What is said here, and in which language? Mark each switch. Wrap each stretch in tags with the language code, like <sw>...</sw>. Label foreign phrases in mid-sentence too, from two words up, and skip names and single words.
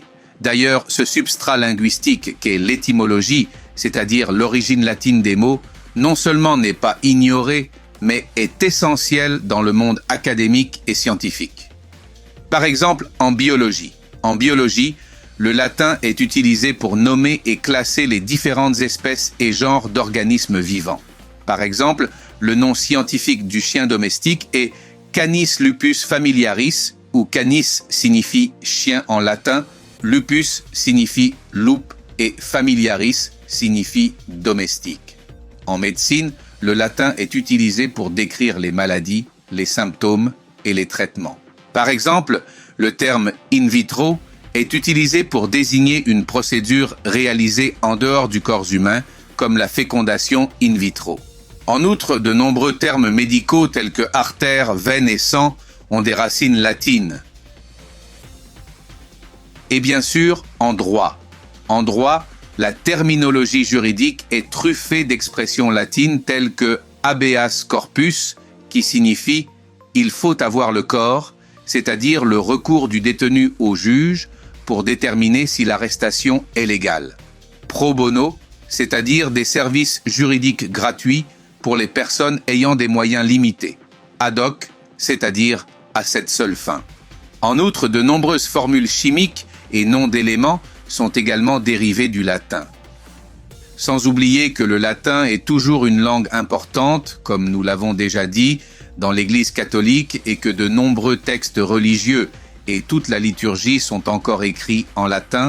<fr>D'ailleurs, ce substrat linguistique qu'est l'étymologie, c'est-à-dire l'origine latine des mots, non seulement n'est pas ignoré, mais est essentiel dans le monde académique et scientifique. Par exemple, en biologie. En biologie, le latin est utilisé pour nommer et classer les différentes espèces et genres d'organismes vivants. Par exemple, le nom scientifique du chien domestique est</fr> <la>Canis lupus familiaris,</la> <fr>où canis signifie chien en latin, lupus signifie loup et familiaris signifie domestique. En médecine, le latin est utilisé pour décrire les maladies, les symptômes et les traitements. Par exemple, le terme</fr> <la>in vitro</la> <fr>est utilisé pour désigner une procédure réalisée en dehors du corps humain, comme la fécondation</fr> <la>in vitro.</la> <fr>En outre, de nombreux termes médicaux tels que artère, veine et sang ont des racines latines. Et bien sûr, en droit. En droit, la terminologie juridique est truffée d'expressions latines telles que</fr> <la>habeas corpus,</la> <fr>qui signifie « il faut avoir le corps », c'est-à-dire le recours du détenu au juge pour déterminer si l'arrestation est légale.</fr> <la>Pro bono,</la> <fr>c'est-à-dire des services juridiques gratuits pour les personnes ayant des moyens limités.</fr> <la>Ad hoc,</la> <fr>c'est-à-dire à cette seule fin. En outre, de nombreuses formules chimiques et noms d'éléments sont également dérivés du latin. Sans oublier que le latin est toujours une langue importante, comme nous l'avons déjà dit, dans l'Église catholique et que de nombreux textes religieux et toute la liturgie sont encore écrits en latin.</fr>